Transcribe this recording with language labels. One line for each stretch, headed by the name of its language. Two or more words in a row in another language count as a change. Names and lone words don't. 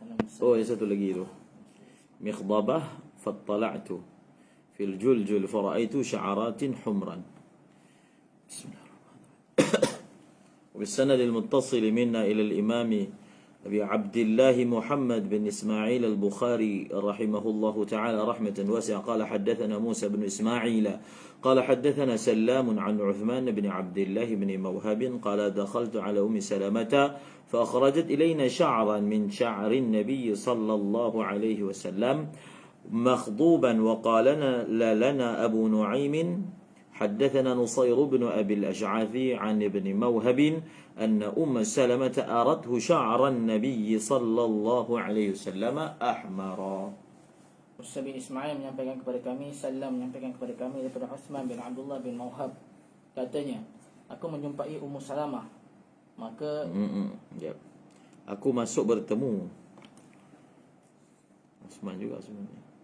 Malay: Oh, yang satu lagi tu.
Arabic: مخضبة فاطلعت في الجلجل فرأيت شعرات حمرا. Bismillah. وبالسند المتصل منا إلى الإمام أبي عبد الله محمد بن إسماعيل البخاري رحمه الله تعالى رحمة واسعة قال حدثنا موسى بن إسماعيل قال حدثنا سلام عن عثمان بن عبد الله بن موهب قال دخلت على أم سلمة فأخرجت إلينا شعرا من شعر النبي صلى الله عليه وسلم مخضوبا وقال لنا أبو نعيم حدثنا نصير بن أبي الأشعث عن ابن موهب أن أم سلمة أرته شعر النبي صلى الله عليه وسلم أحمرا.
Malay: Musa bin Ismail menyampaikan kepada kami, Salam menyampaikan kepada kami daripada Uthman bin Abdullah bin Mawhab. Katanya, aku menjumpai Ummu Salamah. Maka yep. Aku masuk bertemu. Uthman juga sebenarnya.